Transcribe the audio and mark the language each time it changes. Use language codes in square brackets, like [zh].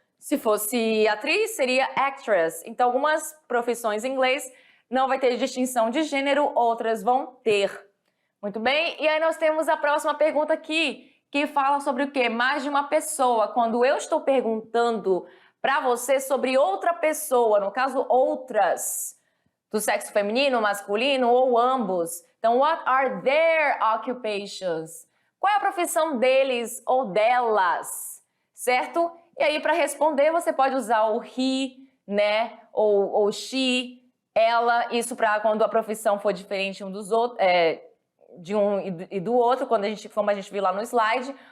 [pt] Se fosse atriz, seria actress. Então, algumas profissões em inglês não vai ter distinção de gênero, outras vão ter. Muito bem, e aí nós temos a próxima pergunta aqui, que fala sobre o quê? Mais de uma pessoa. Quando eu estou perguntando para você sobre outra pessoa, no caso outras, do sexo feminino, masculino ou ambos. Então, [en] what are their occupations? [pt] Qual é a profissão deles ou delas? Certo? E aí, para responder, você pode usar o he, né? Ou she, ela, isso para quando a profissão for diferente um dos outros, de um e do outro, como a gente viu lá no slide.